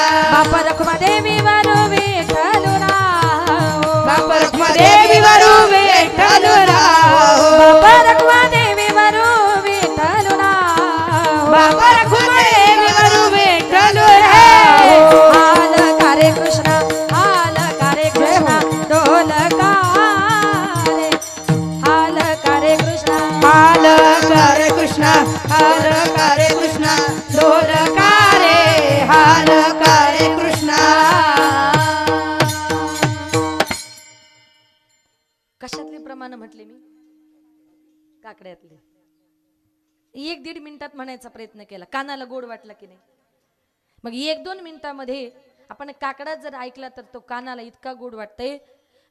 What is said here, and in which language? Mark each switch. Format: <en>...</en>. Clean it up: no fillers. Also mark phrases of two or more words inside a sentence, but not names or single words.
<mr>बाप रखुमा देवी वरू विठ्ठलू राहो, बाप रखुमा देवी वरू विठ्ठलू राहो, बाप रखुमा देवी वरू विठ्ठलू राहो, बाप रखुमा देवी वरू विठ्ठलू राहो. हाल कारे कृष्ण, हाल कारे कृष्ण, डोल कारे, हाल कारे कृष्ण, हाल करे कृष्णा, हाल करे कृष्णा, डोल कारे, हाल करे कृष्णा. कशातले प्रमाण म्हटले मी? काकड्यातले. 1-1.5 मिनिटात म्हणायचा प्रयत्न केला, कानाला गोड वाटला की नाही. मग 1-2 मिनिटामध्ये आपण काकडा जर ऐकला तर तो कानाला इतका गोड वाटतंय.</mr>